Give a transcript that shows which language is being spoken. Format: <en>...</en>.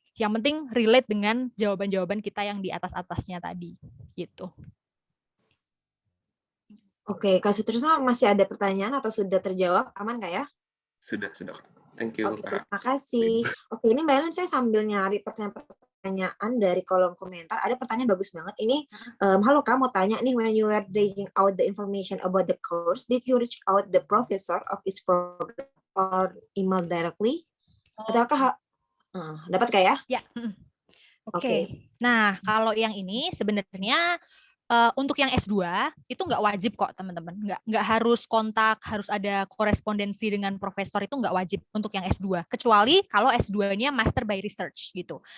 <id>Yang penting relate dengan jawaban-jawaban kita yang di atas-atasnya tadi gitu. Oke, Kak Sutrisno masih ada pertanyaan atau sudah terjawab? Aman nggak ya? Sudah.</id> <en>Thank you,</en> <id>Oke, Kak. terima kasih. Oke, ini Mbak Ellen, saya sambil nyari pertanyaan dari kolom komentar. Ada pertanyaan bagus banget. Ini, halo Kak, mau tanya nih,</id> <en>when you were digging out the information about the course, did you reach out the professor of its program or email directly?</en> <id>Ataukah dapat Kak ya? Ya. Oke. Nah, kalau yang ini sebenarnya Untuk yang S2 itu nggak wajib kok teman-teman, nggak harus kontak, harus ada korespondensi dengan profesor, itu nggak wajib untuk yang S2, kecuali kalau S2-nya Master by Research gitu.</id>